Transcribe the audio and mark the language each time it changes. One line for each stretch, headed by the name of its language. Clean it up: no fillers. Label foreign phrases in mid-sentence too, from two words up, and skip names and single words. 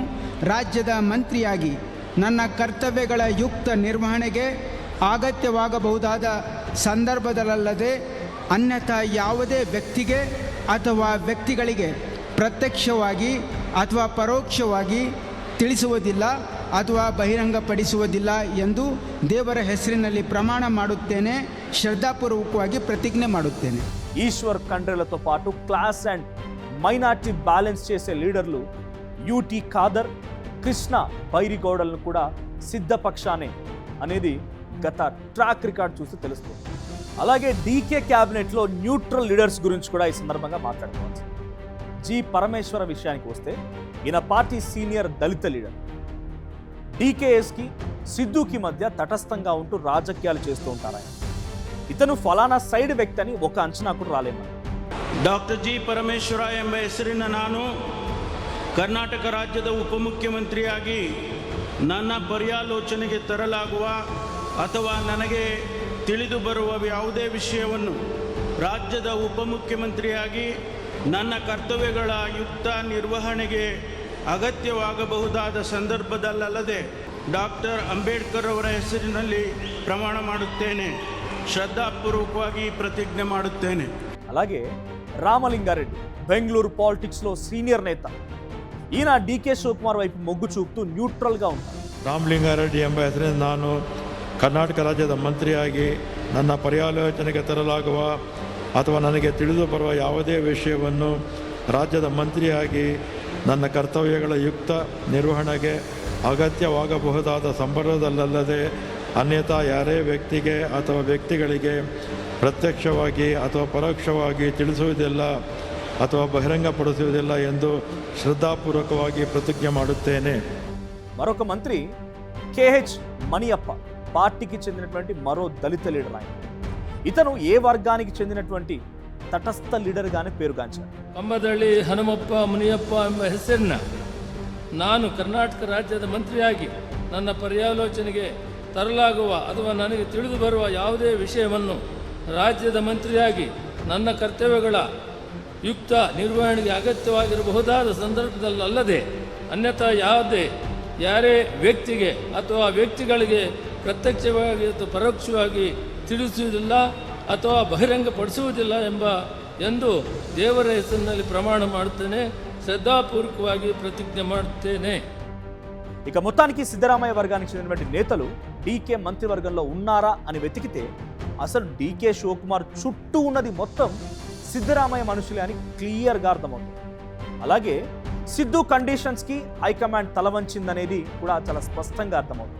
Kannada: ರಾಜ್ಯದ ಮಂತ್ರಿಯಾಗಿ ನನ್ನ ಕರ್ತವ್ಯಗಳ ಯುಕ್ತ ನಿರ್ವಹಣೆಗೆ ಅಗತ್ಯವಾಗಬಹುದಾದ ಸಂದರ್ಭದಲ್ಲದೆ ಅನ್ಯಥಾ ಯಾವುದೇ ವ್ಯಕ್ತಿಗೆ ಅಥವಾ ವ್ಯಕ್ತಿಗಳಿಗೆ ಪ್ರತ್ಯಕ್ಷವಾಗಿ ಅಥವಾ ಪರೋಕ್ಷವಾಗಿ ತಿಳಿಸುವುದಿಲ್ಲ ಅಥವಾ ಬಹಿರಂಗಪಡಿಸುವುದಿಲ್ಲ ಎಂದು ದೇವರ ಹೆಸರಿನಲ್ಲಿ ప్రమాణ ಮಾಡುತ್ತೇನೆ, ಶ್ರದ್ಧಾಪೂರ್ವಕವಾಗಿ ಪ್ರತಿಜ್ಞೆ ಮಾಡುತ್ತೇನೆ.
Telugu: ఈశ్వర్ ఖండ్రేలతో పాటు
English: class and minority balance
Telugu: చేసే లీడర్లు యూటీ ఖాదర్, కృష్ణ బైరిగౌడలను కూడా సిద్ధపక్షానే అనేది గత
English: track record
Telugu: చూసి తెలుస్తుంది. అలాగే డీకే క్యాబినెట్లో
English: neutral leaders
Telugu: గురించి కూడా ఈ సందర్భంగా మాట్లాడుకోవచ్చు. జి పరమేశ్వర విషయానికి వస్తే ఈయన పార్టీ సీనియర్ దళిత లీడర్. డీకేఎస్కి సిద్ధుకి మధ్య తటస్థంగా ఉంటూ రాజకీయాలు చేస్తూ ఉంటారు ఆయన. ఇతను ఫలానా సైడ్ వ్యక్తి అని ఒక అంచనా కూడా రాలేము.
Kannada: ಡಾಕ್ಟರ್ ಜಿ ಪರಮೇಶ್ವರ ಎಂಬ ಹೆಸರಿನ ನಾನು ಕರ್ನಾಟಕ ರಾಜ್ಯದ ಉಪಮುಖ್ಯಮಂತ್ರಿಯಾಗಿ ನನ್ನ ಪರ್ಯಾಲೋಚನೆಗೆ ತರಲಾಗುವ ಅಥವಾ ನನಗೆ ತಿಳಿದು ಬರುವ ಯಾವುದೇ ವಿಷಯವನ್ನು ರಾಜ್ಯದ ಉಪಮುಖ್ಯಮಂತ್ರಿಯಾಗಿ ನನ್ನ ಕರ್ತವ್ಯಗಳ ಯುಕ್ತ ನಿರ್ವಹಣೆಗೆ ಅಗತ್ಯವಾಗಬಹುದಾದ ಸಂದರ್ಭದಲ್ಲದೆ ಡಾಕ್ಟರ್ ಅಂಬೇಡ್ಕರ್ ಅವರ ಹೆಸರಿನಲ್ಲಿ ಪ್ರಮಾಣ ಮಾಡುತ್ತೇನೆ, ಶ್ರದ್ಧಾಪೂರ್ವಕವಾಗಿ ಪ್ರತಿಜ್ಞೆ ಮಾಡುತ್ತೇನೆ.
Telugu: అలాగే రామలింగారెడ్డి బెంగళూరు పాలిటిక్స్లో సీనియర్ నేత. ఈయన డీకే శివకుమార్ వైపు మొగ్గు చూపుతూ న్యూట్రల్గా ఉంటారు.
Kannada: ರಾಮಲಿಂಗಾರೆಡ್ಡಿ ಎಂಬ ಹೆಸರಿನ ನಾನು ಕರ್ನಾಟಕ ರಾಜ್ಯದ ಮಂತ್ರಿಯಾಗಿ ನನ್ನ ಪರ್ಯಾಲೋಚನೆಗೆ ತರಲಾಗುವ ಅಥವಾ ನನಗೆ ತಿಳಿದು ಬರುವ ಯಾವುದೇ ವಿಷಯವನ್ನು ರಾಜ್ಯದ ಮಂತ್ರಿಯಾಗಿ ನನ್ನ ಕರ್ತವ್ಯಗಳ ಯುಕ್ತ ನಿರ್ವಹಣೆಗೆ ಅಗತ್ಯವಾಗಬಹುದಾದ ಸಂದರ್ಭದಲ್ಲದೆ ಅನ್ಯಥಾ ಯಾರೇ ವ್ಯಕ್ತಿಗೆ ಅಥವಾ ವ್ಯಕ್ತಿಗಳಿಗೆ ಪ್ರತ್ಯಕ್ಷವಾಗಿ ಅಥವಾ ಪರೋಕ್ಷವಾಗಿ ತಿಳಿಸುವುದಿಲ್ಲ ಅಥವಾ ಬಹಿರಂಗಪಡಿಸುವುದಿಲ್ಲ ಎಂದು ಶ್ರದ್ಧಾಪೂರ್ವಕವಾಗಿ ಪ್ರತಿಜ್ಞೆ ಮಾಡುತ್ತೇನೆ.
Telugu: మరొక మంత్రి కేహెచ్ మణియప్ప, పార్టీకి చెందినటువంటి మరో దళిత లీడర్ ఆయన. ఇతను ఏ వర్గానికి చెందినటువంటి తటస్థ లీడర్గానే పేరుగాంచారు.
Kannada: ಕಂಬದಳ್ಳಿ ಹನುಮಪ್ಪ ಮುನಿಯಪ್ಪ ಎಂಬ ಹೆಸರಿನ ನಾನು ಕರ್ನಾಟಕ ರಾಜ್ಯದ ಮಂತ್ರಿಯಾಗಿ ನನ್ನ ಪರ್ಯಾಲೋಚನೆಗೆ ತರಲಾಗುವ ಅಥವಾ ನನಗೆ ತಿಳಿದು ಬರುವ ಯಾವುದೇ ವಿಷಯವನ್ನು ರಾಜ್ಯದ ಮಂತ್ರಿಯಾಗಿ ನನ್ನ ಕರ್ತವ್ಯಗಳ ಯುಕ್ತ ನಿರ್ವಹಣೆಗೆ ಅಗತ್ಯವಾಗಿರಬಹುದಾದ ಸಂದರ್ಭದಲ್ಲದೆ ಅನ್ಯಥಾ ಯಾರೇ ವ್ಯಕ್ತಿಗೆ ಅಥವಾ ವ್ಯಕ್ತಿಗಳಿಗೆ ಪ್ರತ್ಯಕ್ಷವಾಗಿ ಅಥವಾ ಪರೋಕ್ಷವಾಗಿ ತಿಳಿಸುವುದಿಲ್ಲ ಅಥವಾ ಬಹಿರಂಗಪಡಿಸುವುದಿಲ್ಲ ಎಂದು ದೇವರ ಹೆಸರಿನಲ್ಲಿ ಪ್ರಮಾಣ ಮಾಡುತ್ತೇನೆ, ಶ್ರದ್ಧಾಪೂರ್ವಕವಾಗಿ ಪ್ರತಿಜ್ಞೆ ಮಾಡುತ್ತೇನೆ.
Telugu: ఇక మొత్తానికి సిద్ధరామయ్య వర్గానికి చెందినటువంటి నేతలు డీకే మంత్రివర్గంలో ఉన్నారా అని వెతికితే అసలు డీకే శివకుమార్ చుట్టూ ఉన్నది మొత్తం సిద్ధరామయ్య మనుషులే అని క్లియర్గా అర్థమవుతుంది. అలాగే సిద్ధు కండిషన్స్కి హైకమాండ్ తలవంచిందనేది కూడా చాలా స్పష్టంగా అర్థమవుతుంది.